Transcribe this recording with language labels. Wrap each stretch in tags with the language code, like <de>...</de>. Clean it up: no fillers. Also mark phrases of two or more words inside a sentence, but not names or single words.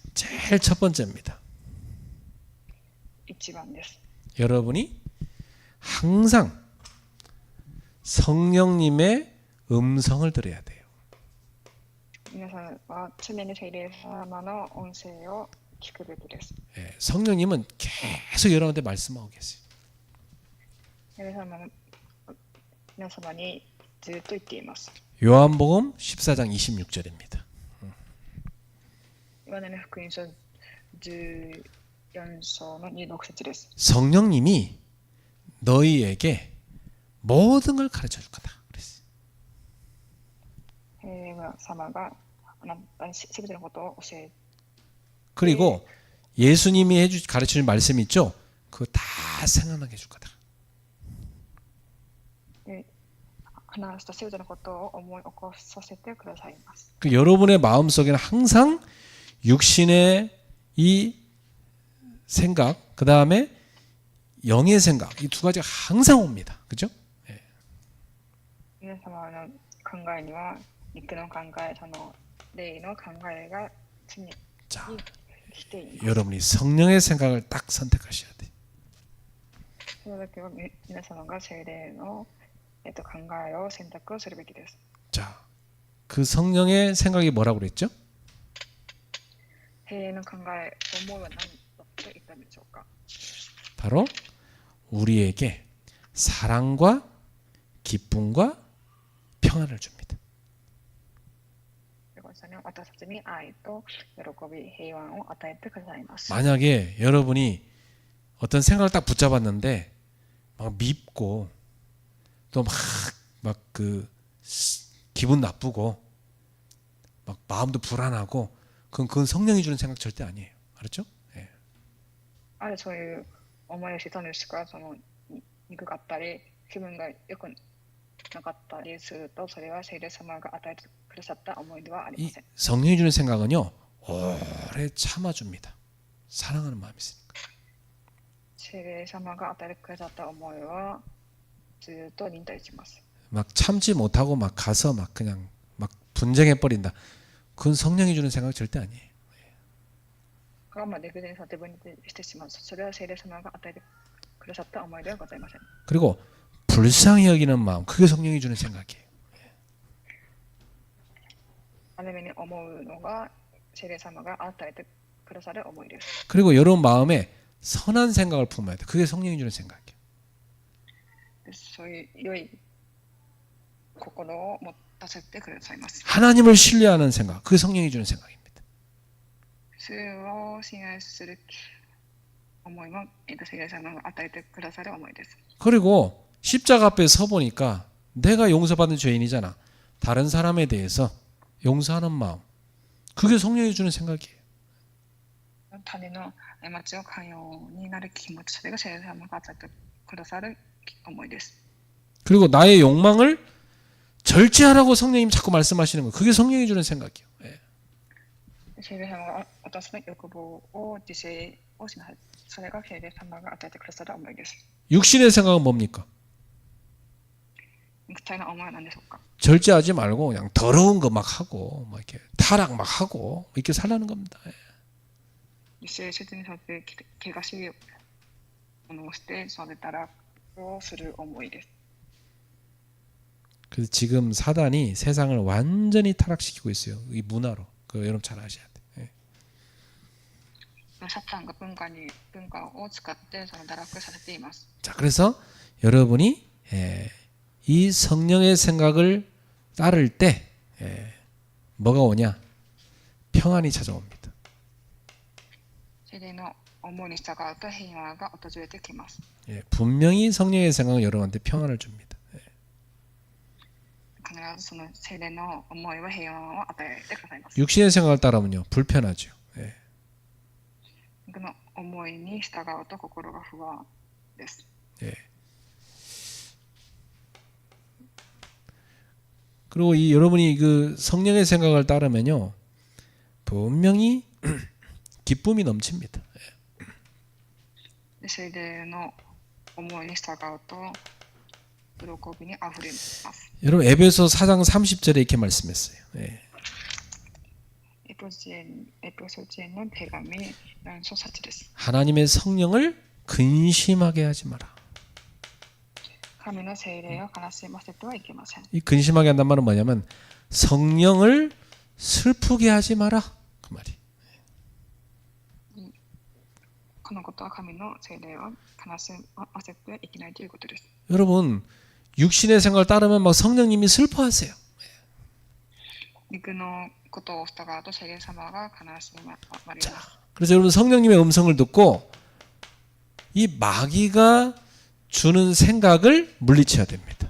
<ko>제일 첫 번째입니다.</ko> <ja>1 番です。</ja> <ko>여러분이 항상 성령님의 음성을 들어야 돼요.</ko> <ja>皆さんは常に聖霊様の音声を聞くべきです。</ja> <ko>성령님은 계속 여러분한테 말씀하고 계세요.</ko> <ja>皆様にずっと言っています。</ja> <ko>요한복음 14장 26절입니다.</ko> <ja>ヨハネの福音書14章の26節です。</ja> <ko>성령님이 너희에게 모든 걸 가르쳐 줄 거다. 그랬어요.</ko> <ja>霊様があなたにすべてのことを教え</ja> <ko>그리고 예수님이 가르치는 말씀 있죠? 그거 다 생각나게 해줄 거다.</ko> <ja>て話したすべてのことを思い起こさせてくださいます。</ja> <ko>그 여러분의 마음속에는 항상 육신의 이 생각, 그 다음에 영의 생각, 이 두 가지가 항상 옵니다. 그죠?</ko> <ja>皆様の考えには肉の考え、その霊の考えが常に</ja> <ko>자,</ko> <ja>来ています。</ja> <ko>여러분이 성령의 생각을 딱 선택하셔야 돼.</ko> <ja>その時は皆様が聖霊の、考えを選択するべきです。</ja> <ko>자, 그 성령의 생각이 뭐라고 그랬죠?</ko> <ja>聖霊の考え、思いは何だと言ったんでしょうか。</ja> <ko>바로 우리에게 사랑과 기쁨과 평안을 줍니다.</ko> <ja>私たちに愛と喜び、平安を与えてくださいます。</ja> <ko>만약에 여러분이 어떤 생각을 딱 붙잡았는데 막 밉고 또 막 그 기분 나쁘고 막 마음도 불안하고 그건 성령이 주는 생각 절대 아니에요. 알았죠? 예.</ko> <ja>あるそういう思いをしたんですが、その憎かったり気分が良くなかったりすると、それは聖霊様が与えてくださった思いではありま</ja> <ko>이</ko> <ja>せん。</ja> <ko>성령이 주는 생각은요 오래 참아줍니다. 사랑하는 마음이 있으니까.</ko> <ja>聖霊様が与えてくださった思いはずっと忍耐します。</ja> <ko>막 참지 못하고 막 가서 막 그냥 막 분쟁해 버린다. 그건 성령이 주는 생각 절대 아니에요.</ko> <ja>我慢できずにさて分離してしまう。それは聖霊様が与えてくださった思いではございません。</ja> <ko>그리고 불쌍히 여기는 마음 그게 성령이 주는 생각이에요.</ko> <ja>ある目に思うのが聖霊様が与えてくださる思いです。</ja> <ko>그리고 여러분 마음에 선한 생각을 품어야 돼. 그게 성령이 주는 생각이에요.</ko> <ja>そういう良い心を持たせてくださいます。</ja> <ko>하나님을 신뢰하는 생각 그게 성령이 주는 생각입니다.</ko> <ja>主を信頼する思いも聖霊様が与えてくださる思いです。</ja> <ko>그리고 십자가 앞에 서 보니까 내가 용서받은 죄인이잖아. 다른 사람에 대해서 용서하는 마음 그게 성령이 주는 생각이에요.</ko> <ja>他人の過ちを寛容になる気持ち、それが聖霊様が与えてくださる思いです。</ja> <ko>그리고 나의 욕망을 절제하라고 성령님 자꾸 말씀하시는 거 그게 성령이 주는 생각이에요. 예.</ko> <ja>聖霊様が私の欲望を自制をしなさい。それが聖霊様が与えてくださる思いです。</ja> <ko>육신의 생각은 뭡니까?</ko> <ja>肉体の思いは何でしょうか。</ja> <ko>절제하지 말고 그냥 더러운 거 막 하고 막 이렇게 타락 막 하고 이렇게 살라는 겁니다. 예.</ko> <ja>自制せずにさって怪我しいものをしてそれたらをする思いです。</ja> <ko>그래서 지금 사단이 세상을 완전히 타락시키고 있어요. 이 문화로. 그 여러분 잘 아셔야 돼. 예.</ko> <ja>サタンが文化を使ってその堕落させています。</ja> <ko>자, 그래서 여러분이 이 성령의 생각을 따를 때 뭐가 오냐? 평안이 찾아옵니다.</ko> <ja>聖霊の思いに従うと平和が訪れてきます。</ja> <ko>예, 분명히 성령의 생각은 여러분한테 평안을 줍니다.</ko> <ja>必ずその聖霊の思いは平和を与えてくださいます。</ja> <ko>육신의 생각을 따르면요 불편하죠. 예.</ko> <ja>この思いに従うと心が不安です。</ja> <ko>예. 그리고 이 여러분이 그 성령의 생각을 따르면요 분명히 기쁨이 넘칩니다.</ko> <ja>聖霊の思いに従うと喜びにあふれます。</ja> <ko>여러분 에베소 4장 30절에 이렇게 말씀했어요. 예.</ko> <ja>エペソ人への手紙4章8です。</ja> <ko>하나님의 성령을 근심하게 하지 마라.</ko> <ja>神の聖霊を悲しませてはいけません。</ja> <ko>이 근심하게 한다는 말은 뭐냐면 성령을 슬프게 하지 마라 그 말이.</ko> <ja>このことは神の聖霊を悲しませてはいけないということです。</ja> <ko>여러분 육신의 생각을 따르면 막 성령님이 슬퍼하세요.</ko> <ja>肉のことを従うと聖霊様が悲しまれます。</ja> <ko>그래서 여러분 성령님의 음성을 듣고 이 마귀가 주는 생각을 물리쳐야 됩니다.</ko>